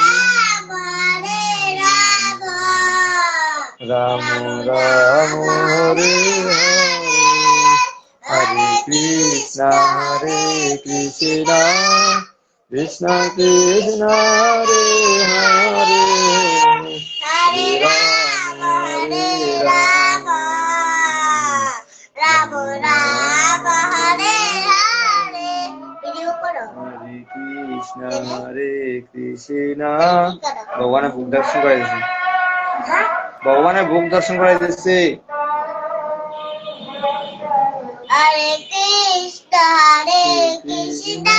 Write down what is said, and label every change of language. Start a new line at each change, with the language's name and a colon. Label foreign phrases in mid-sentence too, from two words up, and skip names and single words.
Sanskrit: Rama Rama, Hare Hare Krishna, Hare Krishna, Krishna Krishna, Hare Hare, Hare Rama, Hare Rama, Rama Rama, Hare Hare, Hare Krishna, Hare Krishna.
Bangla: ভগবানের বুক দর্শন করে দিয়েছে, ভগবানের বুক দর্শন করে দিচ্ছে।
Sanskrit: Hare Krishna, Hare Krishna,